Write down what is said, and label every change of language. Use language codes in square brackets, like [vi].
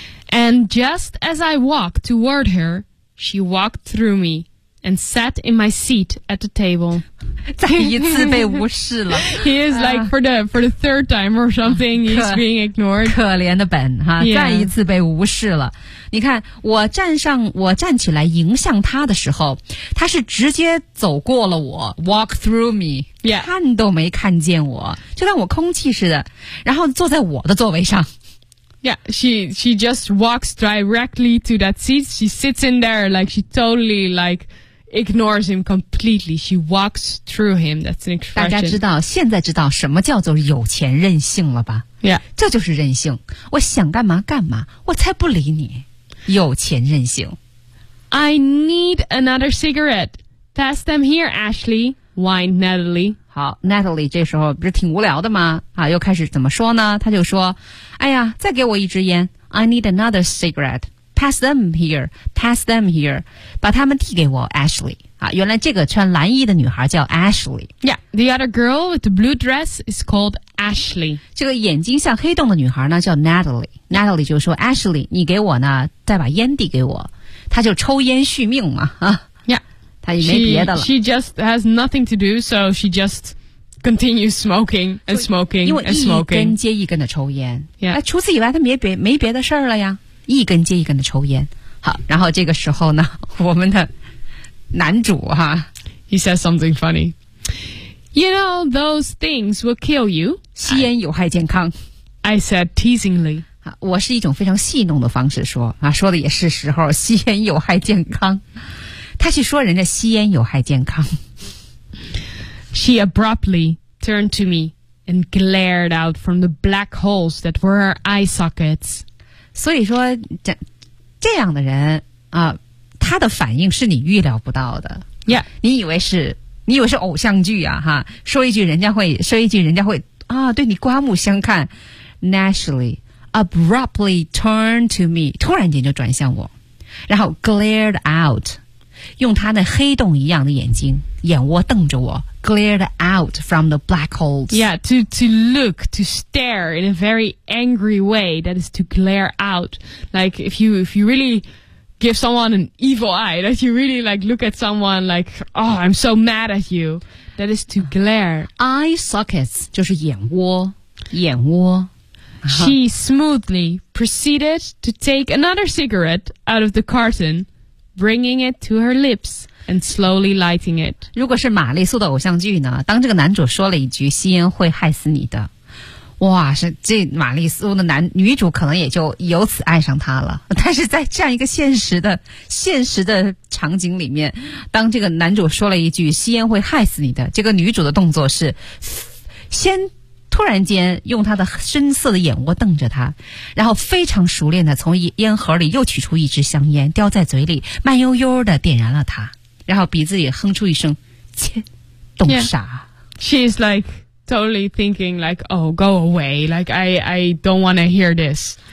[en] And just as I walked toward her, she walked through me and sat in my seat at the table. [zh] 再一次被无视了。 [en] He is like for the third time or something. He's being ignored. [zh] 可怜的 Ben 哈、啊， [en] yeah. [zh] 再一次被无视了。你看我站起来迎向他的时候他是直接走过了我 [en] walk through me、 yeah. [zh] 看都没看见我就像我空气似的然后坐在我的座位上 [en] yeah she just walks directly to that seat she sits in there like she totally like ignores him completely she walks through him that's an expression [zh] 大家知道现在知道什么叫做有钱任性了吧 [en] yeah [zh] 这就是任性我想干嘛干嘛我才不理你有钱任性 [en] I need another cigarette Pass them here, Ashley whined Natalie [zh] 好 Natalie 这时候不是挺无聊的吗、啊、又开始怎么说呢他就说哎呀再给我一支烟 [en] I need another cigarette Pass them here [zh] 把他们递给我 Ashley、啊、原来这个穿蓝衣的女孩叫 Ashley [en] Yeah, the other girl with the blue dress is called Ashley [zh] 这个眼睛像黑洞的女孩呢叫 NatalieNatalie 就说 Ashley 你给我呢再把烟递给我他就抽烟续命嘛、啊、 [en] Yeah [zh] 他也没别的了 [en] she just has nothing to do so she just continues smoking and smoking and smoking [zh] 一根接一根的抽烟、 [en] yeah. [zh] 除此以外他没别的事了呀一根接一根的抽烟好然后这个时候呢我们的男主哈 [en] He says something funny You know those things will kill you [zh] 吸烟有害健康 [en] I said teasingly [zh] 我是一种非常戏弄的方式说啊，说的也是时候吸烟有害健康他去说人家吸烟有害健康 [en] She abruptly turned to me and glared out from the black holes that were her eye sockets [zh] 所以说 这样的人啊，他的反应是你预料不到的、 [en] yeah. [zh] 你以为是偶像剧啊哈，说一句人家会啊，对你刮目相看 [en] Naturally abruptly turned to me [zh] 突然间就转向我然后 [en] glared out [zh] 用他那黑洞一样的眼睛眼窝瞪着我 [en] glared out from the black holes yeah to look to stare in a very angry way that is to glare out like if you really give someone an evil eye that you really like look at someone like oh I'm so mad at you that is to glare [zh] eye sockets 就是眼窝 [en] She smoothly proceeded to take another cigarette out of the carton, bringing it to her lips and slowly lighting it. [zh] 如果是玛丽苏的偶像剧呢？当这个男主说了一句“吸烟会害死你的”，哇，是这玛丽苏的女主可能也就由此爱上他了。但是在这样一个现实的场景里面，当这个男主说了一句“吸烟会害死你的”，这个女主的动作是先。突然间用他的深色的眼窝瞪着他然后非常熟练的从烟盒里又取出一支香烟叼在嘴里慢悠悠的点燃了他然后鼻子也哼出一声切懂傻、 [en] yeah. She's like totally thinking like oh go away like I don't want to hear this